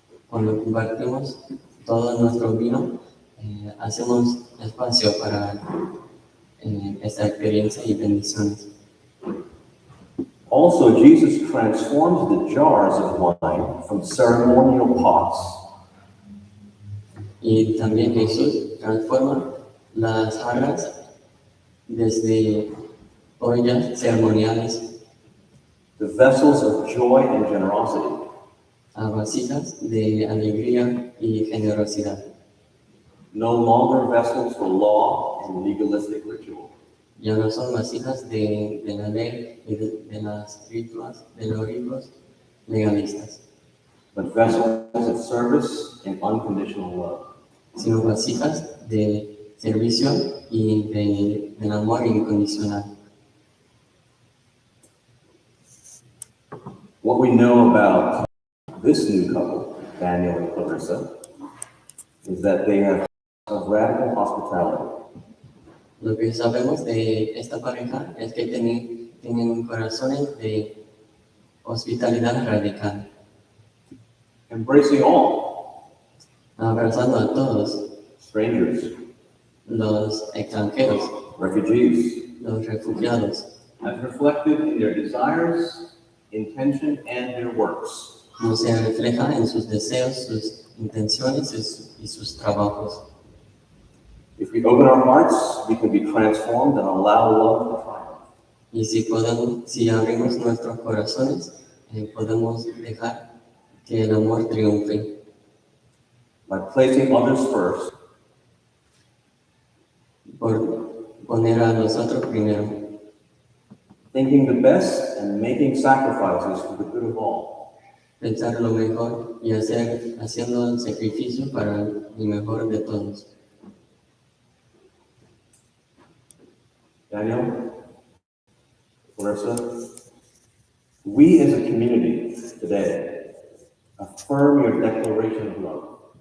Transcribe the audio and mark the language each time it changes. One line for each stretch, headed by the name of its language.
Spanish: Cuando compartimos todo nuestro vino, hacemos espacio para esta experiencia y bendiciones.
English: Also, Jesus transforms the jars of wine from ceremonial pots
Spanish: Y también Jesús transforma las jarras desde ollas ceremoniales
English: to vessels of joy and generosity.
Spanish: a vasijas de alegría y generosidad.
English: No longer vessels for law and legalistic ritual,
Spanish: Ya no son vasijas de la ley y de las rituales, de los ritos legalistas,
English: but vessels of service and unconditional love.
Spanish: sino vasijas de servicio y del amor incondicional.
English: What we know about this new couple, Daniel and Clarissa, is that they have a radical hospitality.
Spanish: Lo que sabemos de esta pareja es que tienen corazones de hospitalidad radical,
English: Embracing all,
Spanish: abrazando a todos,
English: strangers,
Spanish: los extranjeros,
English: refugees,
Spanish: los refugiados,
English: as reflected in their desires, intention, and their works.
Spanish: como se refleja en sus deseos, sus intenciones y sus trabajos.
English: If we open our hearts, we can be transformed and allow love to triumph.
Spanish: Y si abrimos nuestros corazones, podemos dejar que el amor triunfe.
English: By placing others first,
Spanish: Por poner a los otros primero,
English: thinking the best and making sacrifices for the good of all.
Spanish: pensar lo mejor y haciendo el sacrificio para el mejor de todos.
English: Daniel, Clarissa, we as a community today affirm your declaration of love.